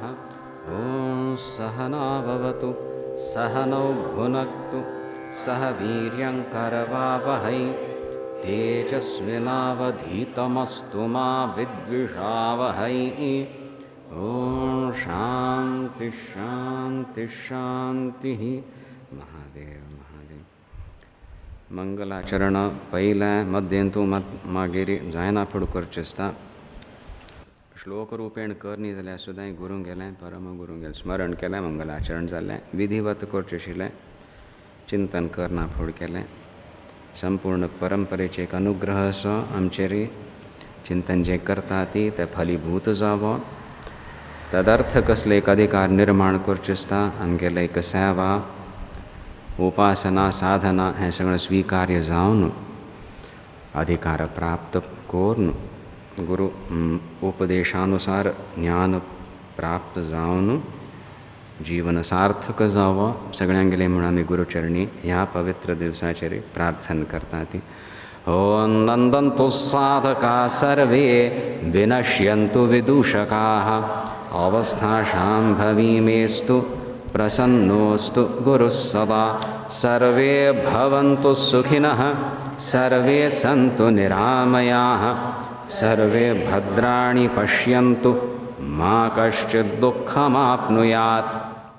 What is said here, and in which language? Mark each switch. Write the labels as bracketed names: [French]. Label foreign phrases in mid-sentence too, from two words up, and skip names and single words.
[Sanskrit] ॐ सहना भवतु सहनौ भुनक्तु सह वीर्यङ्करवावहै, तेजस्विनावधीतमस्तु मा विद्विषावहै। ॐ शान्ति शान्ति शान्तिः। [Konkani] महादेव महादेव. मंगलाचरण पहिल्या मध्यंतू मागीर जायना फुड करचेस्ता. श्लोक रूपेण करनी जाल्यार सुद्दां गुरू गेलें, परम गुरू गेलें, स्मरण केलें, मंगलाचरण जालें, विधिवत करचें आशिल्लें, चिंतन करना फुड केलें. संपूर्ण परंपरेचे एक अनुग्रह असो आमचेरी चिंतन जे करता ती ते फलीभूत जावं तदर्थ कसले एक अधिकार निर्माण करचे आसता आमगेले एक सेवा उपासना साधना हें सगळें स्वीकार्य जावन अधिकार प्राप्त करून गुरु उपदेशानुसार ज्ञान प्राप्त जावन जीवन सार्थक जावं सगळ्यांगेले म्हणून आमी गुरुचरणी ह्या पवित्र दिवसाचेर प्रार्थना करता ती [Sanskrit] ओम नंदन्तु साधका सर्वे विनश्यन्तु विदूषकाः अवस्था शाम्भवीमेस्तु प्रसन्नोस्तु गुरुः सदा सर्वे भवन्तु सुखिनः सर्वे सन्तु निरामयाः सर्वे भद्राणि पश्यन्तु मा कश्चित् दुःखमाप्नुयात्